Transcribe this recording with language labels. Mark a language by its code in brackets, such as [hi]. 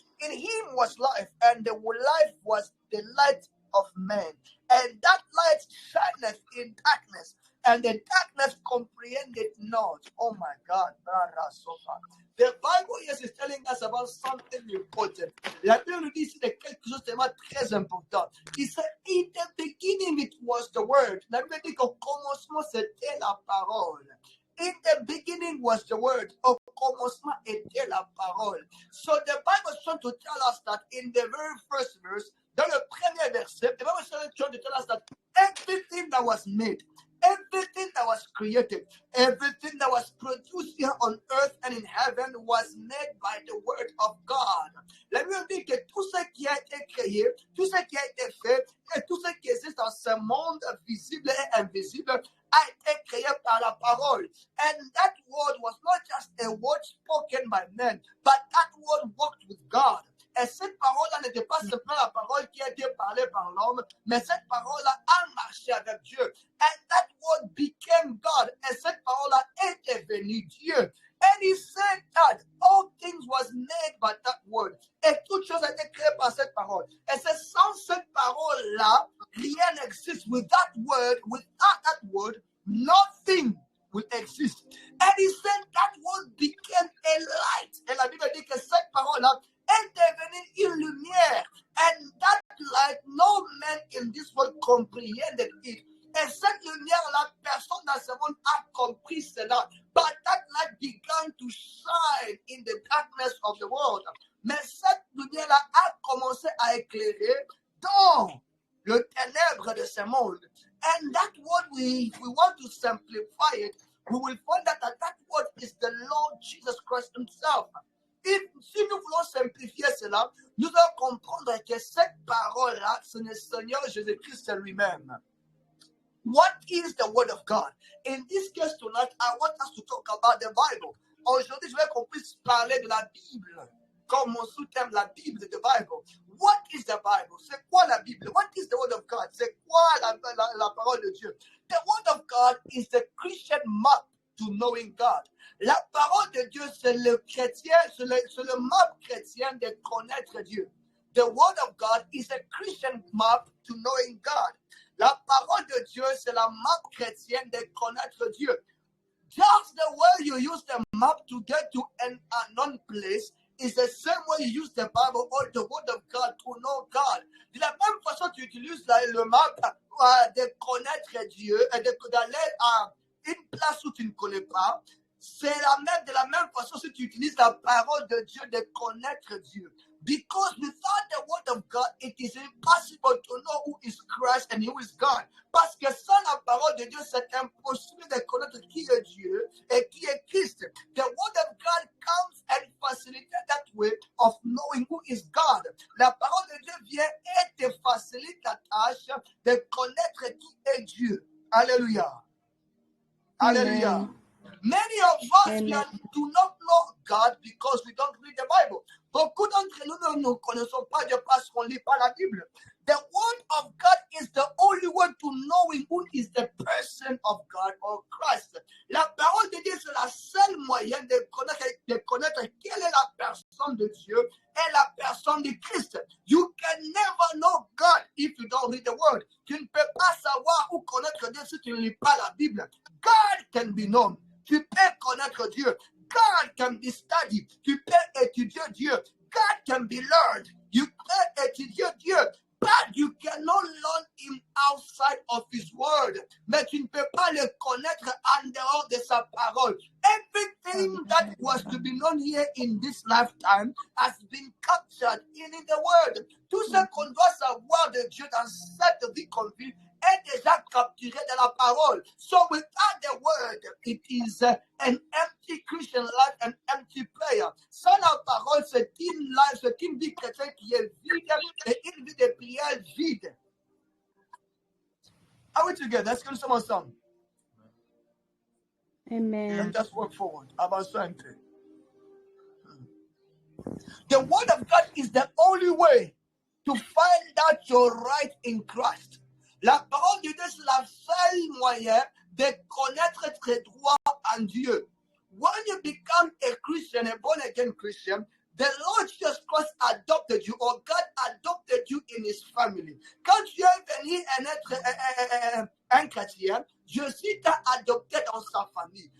[en] In Him was life, and the life was the light of man. And that light shineth in darkness, and the darkness comprehended not. Oh my God. The Bible yes, is telling us about something important. [fr] La Bible nous dit ici de quelque chose de très important. Il dit, [en] in the beginning it was the word. [fr] La Bible dit qu'au commencement c'était la parole. [en] In the beginning was the word. [fr] Au commencement était la parole. [en] So the Bible is trying to tell us that in the very first verse, [fr] dans le premier verset, [en] the Bible is trying to tell us that everything that was made, everything that was created, everything that was produced here on earth and in heaven was made by the word of God. [fr] La Bible dit que tout ce qui a été créé, tout ce qui a été fait, et tout ce qui existe dans ce monde visible et invisible a été créé par la parole. [en] And that word was not just a word spoken by men, but that word walked with God. [fr] Et cette parole-là n'était pas simplement la parole qui a été parlée par l'homme, mais cette parole-là a marché avec Dieu. [en] And that word became God. [fr] Et cette parole-là est devenue Dieu. [en] And he said that all things was made by that word. [fr] Et toute chose a été créée par cette parole. Et c'est sans cette parole-là, rien n'existe. [en] With that word, nothing will exist. And he said that word became a light. [fr] Et la Bible dit que cette parole-là est devenue une lumière. [en] And that light, no man in this world comprehended it. [fr] Et cette lumière-là, personne dans ce monde a compris cela. [en] But that light began to shine in the darkness of the world. [fr] Mais cette lumière-là a commencé à éclairer dans le ténèbre de ce monde. [en] And that word, if we want to simplify it, we will find that word is the Lord Jesus Christ himself. [fr] Si nous voulons simplifier cela, nous allons comprendre que cette parole-là, c'est le Seigneur Jésus-Christ lui-même. [en] What is the word of God? In this case tonight, I want us to talk about the Bible. [fr] Aujourd'hui, je veux qu'on puisse parler de la Bible. Comme mon sous-thème, la Bible, [en] the Bible. What is the Bible? [fr] C'est quoi la Bible? [en] What is the word of God? [fr] C'est quoi la parole de Dieu? [en] The word of God is the Christian map to knowing God. [fr] La parole de Dieu, c'est le chrétien, c'est le map chrétien de connaître Dieu. [en] The word of God is a Christian map to knowing God. [fr] La parole de Dieu, c'est la map chrétienne de connaître Dieu. [en] Just the way you use the map to get to an unknown place is the same way you use the Bible or the word of God to know God. [fr] De la même façon, tu utilises le map de connaître Dieu et d'aller à une place où tu ne connais pas. C'est de la même façon si tu utilises la parole de Dieu de connaître Dieu. [en] Because without the word of God, it is impossible to know who is Christ and who is God. [fr] Parce que sans la parole de Dieu, c'est impossible de connaître qui est Dieu et qui est Christ. [en] The word of God comes and facilitates that way of knowing who is God. [fr] La parole de Dieu vient et te facilite la tâche de connaître qui est Dieu. Alléluia. Alléluia. [en] Many of us do not know God because we don't read the Bible. [fr] Beaucoup d'entre nous ne connaissons pas Dieu parce qu'on ne lit pas la Bible. [en] The word of God is the only way to knowing who is the person of God or Christ. [fr] La parole de Dieu, c'est la seule moyen de connaître quelle est la personne de Dieu et la personne de Christ. [en] You can never know God if you don't read the word. [fr] Tu ne peux pas savoir ou connaître Dieu si tu ne lis pas la Bible. [en] God can be known. [fr] Tu peux connaître Dieu. [en] God can be studied. [fr] Tu peux étudier Dieu. [en] God can be learned. [fr] You peux étudier Dieu. [en] But you cannot learn him outside of his word. [fr] Mais tu ne peux pas le connaître en dehors de sa parole. [en] Everything that was to be known here in this lifetime has been captured in the word. [fr] Tout ce qu'on doit savoir de Dieu dans cette vie qu'on vit est déjà capturé dans la parole. [en] So without the word, it is an empty empty Christian life, an empty prayer. [fr] Sans la parole, c'est une vie chrétienne qui est vide et une vie de prière vide. [en] Are we together? [fr] Est-ce que nous sommes ensemble? [en] Amen. Let's just work forward. [fr] Avançons un peu. [en] The word of God is the only way to find out your right in Christ. [fr] La parole de Dieu, c'est la seule moyen de connaître tes droits en Dieu. [en] When you become a Christian, a born-again Christian, the Lord Jesus Christ adopted you, or God adopted you in His family. [fr] Quand tu es venu être un chrétien, Jésus t'a adopté dans sa famille.